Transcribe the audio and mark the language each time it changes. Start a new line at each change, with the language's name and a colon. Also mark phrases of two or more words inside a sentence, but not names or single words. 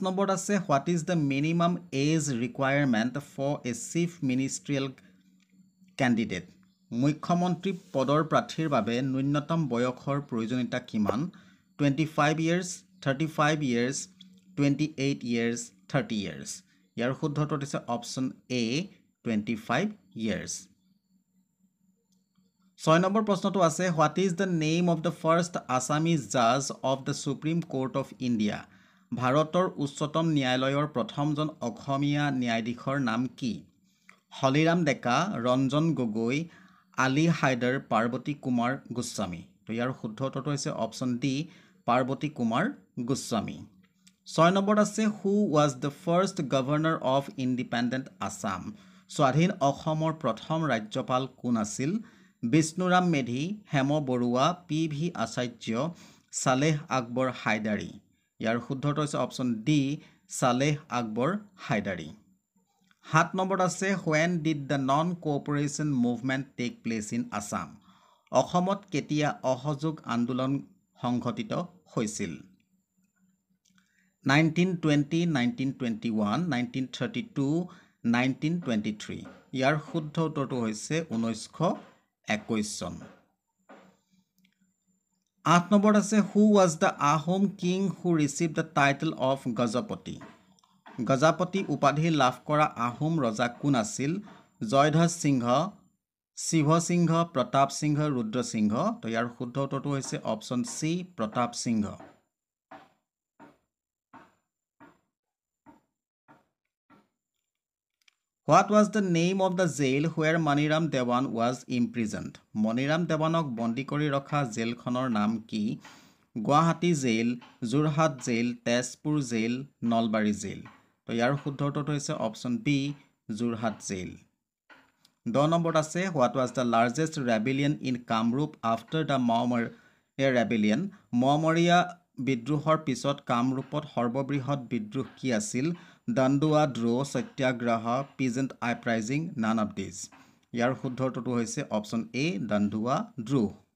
Assamese: নম্বৰত আছে
English: What is the minimum age requirement for a chief ministerial candidate
Assamese: মুখ্যমন্ত্ৰী পদৰ প্ৰাৰ্থীৰ বাবে ন্যূনতম বয়সৰ প্ৰয়োজনীয়তা কিমান 25 years 35 years 28 years 30 years ইয়াৰ শুদ্ধ উত্তৰ হৈছে অপচন এ 25 years 6 নম্বৰ প্ৰশ্নটো আছে
English: What is the name of the first Assamese judge of the Supreme Court of India
Assamese: ভাৰতৰ উচ্চতম ন্যায়ালয়ৰ প্ৰথমজন অসমীয়া ন্যায়াধীশৰ নাম কি হলিৰাম ডেকা ৰঞ্জন গগৈ আলী হাইদাৰ পাৰ্বতী কুমাৰ গোস্বামী তো ইয়াৰ শুদ্ধ উত্তৰটো হৈছে অপচন ডি পাৰ্বতী কুমাৰ গোস্বামী 6 নম্বৰত আছে
English: who was the first governor of independent Assam
Assamese: স্বাধীন অসমৰ প্ৰথম ৰাজ্যপাল কোন আছিল বিষ্ণুৰাম মেধি হেম বৰুৱা PV আচাৰ্য সালেহ আকবৰ হাইদাৰী ইয়াৰ শুদ্ধ উত্তৰ হৈছে অপচন ডি সালেহ আকবৰ হাইদাৰী 7 নম্বৰত আছে
English: when did the non cooperation movement take place in Assam
Assamese: অসমত কেতিয়া অসহযোগ আন্দোলন সংঘটিত হৈছিল 1920 1921 1932 1923 ইয়াৰ শুদ্ধ উত্তৰটো হৈছে 1921 চন 8 নম্বৰত আছে
English: who was the Ahom king who received the title of Gajapati
Assamese: গজাপতি উপাধি লাভ কৰা আহোম ৰজা কোন আছিল জয়ধ্বজ সিংহ শিৱ সিংহ প্ৰতাপ সিংহ ৰুদ্ৰ সিংহ তো ইয়াৰ শুদ্ধ উত্তৰটো হৈছে অপচন সি প্ৰতাপ সিংহ
English: What was the name of the jail where Maniram Dewan was imprisoned?
Assamese: Maniram Dewanok বন্দী কৰি ৰখা জেলখনৰ নাম কি গুৱাহাটী জেল যোৰহাট জেল তেজপুৰ জেল নলবাৰী জেল তো ইয়াৰ শুদ্ধ উত্তৰটো হৈছে অপচন বি যোৰহাট জেল 10 নম্বৰত আছে
English: what was the largest rebellion in Kamrup after the Mamoria rebellion
Assamese: মমৰীয়া বিদ্ৰোহৰ পিছত কামৰূপত সৰ্ববৃহৎ বিদ্ৰোহ কি আছিল দণ্ডুৱা ড্ৰ সত্যাগ্ৰহ
English: peasant uprising none of this
Assamese: ইয়াৰ শুদ্ধ উত্তৰটো হৈছে অপচন এ দণ্ডুৱা ড্ৰোহ